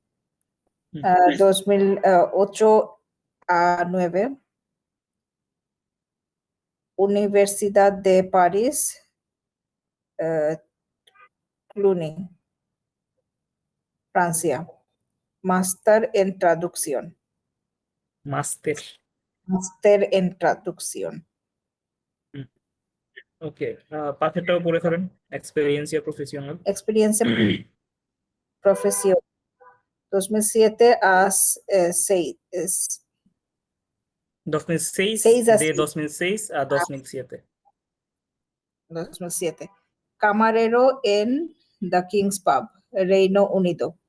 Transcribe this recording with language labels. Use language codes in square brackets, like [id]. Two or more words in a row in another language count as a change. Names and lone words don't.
[es] 2008 a 9, Universidad de París, Cluny, Francia. Máster en traducción. মাস্তের। Máster en traducción. [bn] ওকে, পাথেরটাও পড়ে ফেলেন, [es] experiencia profesional. Experiencia profesional 2007 a 6. 2006, 6 a de 6, 2006 a 2007. 2007. Camarero en The King's Pub, Reino Unido.